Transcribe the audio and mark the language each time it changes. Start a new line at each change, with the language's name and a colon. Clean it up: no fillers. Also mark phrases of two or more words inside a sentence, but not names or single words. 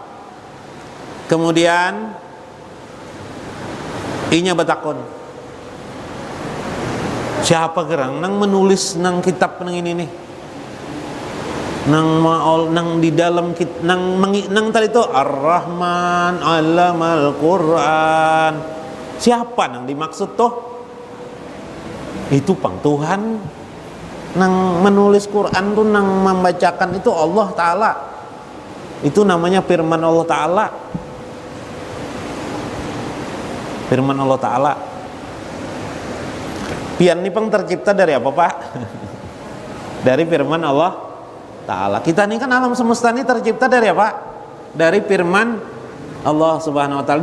Banjar: Kemudian inya batakon, siapa gerang nang menulis nang kitab nang ini nih, nang di dalam nang tadi itu
Arabic: Ar-Rahman Allamal Quran,
Banjar: siapa nang dimaksud toh? Itu pang Tuhan nang menulis Quran tuh, nang membacakan itu Allah Ta'ala. Itu namanya firman Allah Ta'ala. Firman Allah Ta'ala. Pian ini pang tercipta dari apa Pak? Dari firman Allah Ta'ala. Kita ini kan alam semesta ini tercipta dari apa? Dari firman Allah
Arabic: Subhanahu Wa Ta'ala.